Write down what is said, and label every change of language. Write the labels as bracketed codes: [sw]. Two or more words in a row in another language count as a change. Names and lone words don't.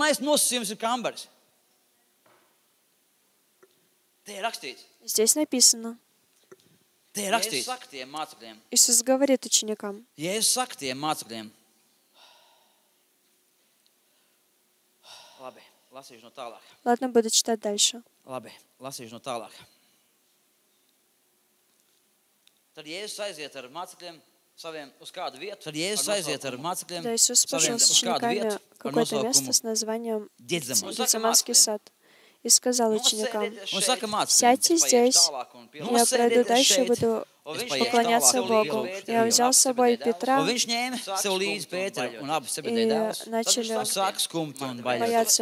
[ru] Здесь написано. Иисус говорит ученикам. Ладно, буду читать дальше. [lv] Tad Jēzus aiziet ar mācekļiem saviem uz kādu vietu. Tad Jēzus aiziet ar mācekļiem saviem uz kādu vietu ar nosaukumu [ru] Гефсиманский сад. И сказал ученикам: «Сядьте здесь, я пройду дальше и буду поклоняться Богу». Я взял с собой Петра, и начали бояться.